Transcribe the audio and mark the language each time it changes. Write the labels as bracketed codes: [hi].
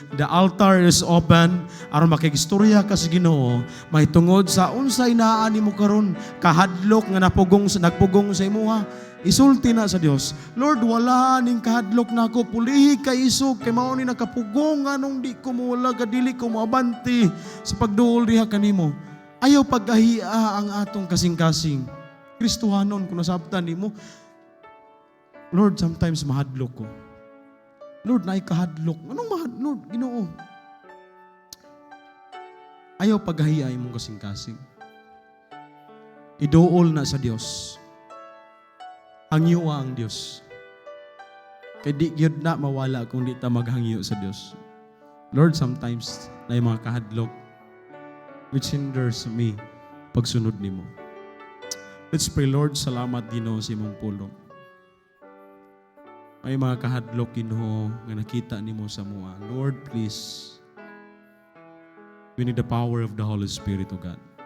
[en] The altar is open [ceb] aron makigistorya ka sa Ginoo, may tungod sa unsay naa nimo karon, kahadlok nga nagpugong sa imuha. Isulti na sa Dios. Lord, wala ning kahadlok na ako, pulihi kay isog, kay mao ni nakapugong anong di ko mula kadili ko moabanti sa pagduol diha kanimo. Ayaw pagkahia ang atong kasing-kasing. Kristohanon, kung nasabtan nimo, Lord, sometimes mahadlok ko. Lord, naay kahadlok. Anong Lord, Ginoo? Ayaw paghahiya imong kasing-kasing. Iduol na sa Dios. Hangyoa ang Dios. Kay di gyud na mawala kung di ta maghangyo sa Dios. Lord, sometimes naay mga kahadlok [en] which hinders me [ceb] pagsunod nimo. [en] Let's pray. [ceb] Lord, salamat Ginoo sa imong pulong. May mga kahadlok Ginoo nga nakita nimo sa mua. [en] Lord, please. We need the power of the Holy Spirit, O God.